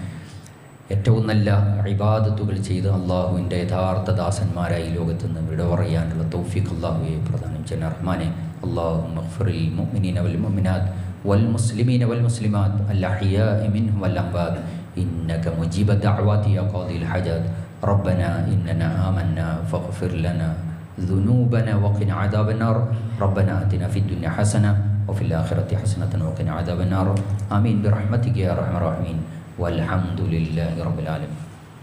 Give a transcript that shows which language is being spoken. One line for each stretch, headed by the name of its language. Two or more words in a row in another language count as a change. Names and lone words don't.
Malayalam: ഏറ്റവും നല്ല ഇബാദത്തുകൾ ചെയ്ത് അള്ളാഹുവിൻ്റെ യഥാർത്ഥ ദാസന്മാരായി ലോകത്ത് നിന്ന് വിട പറയാനുള്ള തൗഫീഖ് അള്ളാഹുവെ പ്രദാനം ചെയ്യണേ റഹ്മാനെ.
Arabic: اللهم اغفر للمؤمنين والمؤمنات والمسلمين والمسلمات الأحياء منهم والأموات إنك مجيب الدعوات يا قاضي الحاجات ربنا إننا آمنا فاغفر لنا ذنوبنا وقنا عذاب النار ربنا آتنا في الدنيا حسنة وفي الآخرة حسنة وقنا عذاب النار آمين برحمتك يا أرحم الراحمين والحمد لله رب العالمين.